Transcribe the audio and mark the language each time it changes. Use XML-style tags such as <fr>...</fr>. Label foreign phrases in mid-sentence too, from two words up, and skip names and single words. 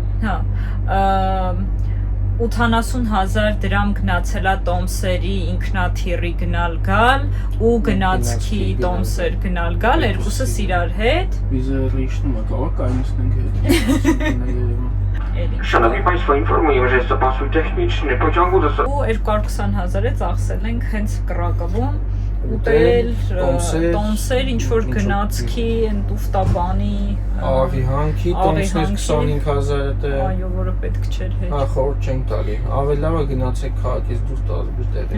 <hy>Հա։ 80,000 դրամ գնացել է Տոմսերի ինքնաթիռի գնալ գալ ու գնացքի Տոմսեր գնալ գալ, երկուսս իրար հետ։ Վիզը ռիշնում է, կարող կայնացնենք հետ։</hy> <pl>Szanowni Państwo, informuję, że jest to pasów techniczny pociągu do...</pl> <hy>Ու 220,000-ը ծախսել ենք հենց Կրակովում ուտել, տոմսեր, ինչ-որ գնացքի, տուֆտաբանի, Աղի հանքի, տոմսներ 25,000 է։ Այո, որը պետք չէր հետ։ Հա, խորտ չենք տալի։ Ավելի լավ է գնացեք քաղաքից դուրս տալու տեղից։</hy>